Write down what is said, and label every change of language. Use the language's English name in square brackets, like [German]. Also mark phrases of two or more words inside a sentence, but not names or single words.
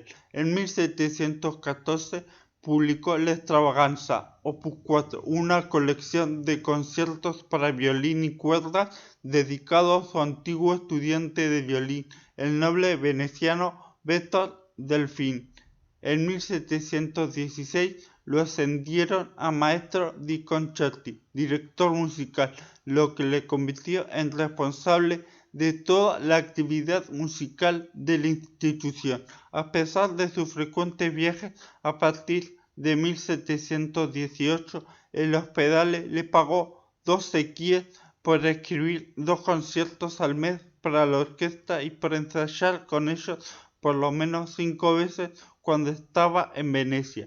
[Spanish] En 1714 publicó La Extravaganza, Opus 4, una colección de conciertos para violín y cuerdas dedicado a su antiguo estudiante de violín, el noble veneciano Vettor Delfín. En 1716 lo ascendieron a [Italian] maestro di concerti, [Spanish] director musical, lo que le convirtió en responsable de toda la actividad musical de la institución. A pesar de sus frecuentes viajes, a partir de 1718, el Ospedale le pagó 2 sequías por escribir 2 conciertos al mes para la orquesta y por ensayar con ellos por lo menos 5 veces cuando estaba en Venecia.